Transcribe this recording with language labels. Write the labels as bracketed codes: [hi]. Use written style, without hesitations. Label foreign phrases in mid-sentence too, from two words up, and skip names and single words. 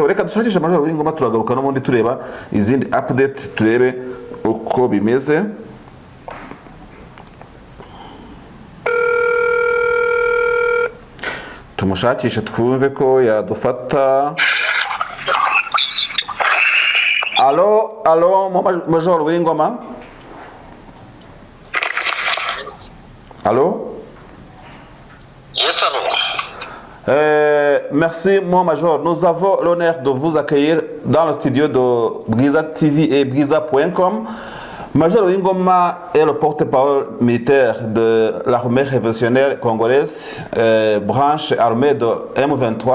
[rw] Reka dushakishe Major Uwiringoma turagaruka n'ubundi tureba izindi update, turebe uko bimeze. Tumushakishe twumve ko yadufata. [fr] Allô, Major Uwiringoma? Allô? Yes, allô. Merci, mon Major. Nous avons l'honneur de vous accueillir dans le studio de Bwiza TV et Bwiza.com. Major Uwiringoma est le porte-parole militaire de l'armée révolutionnaire congolaise, branche armée de M23.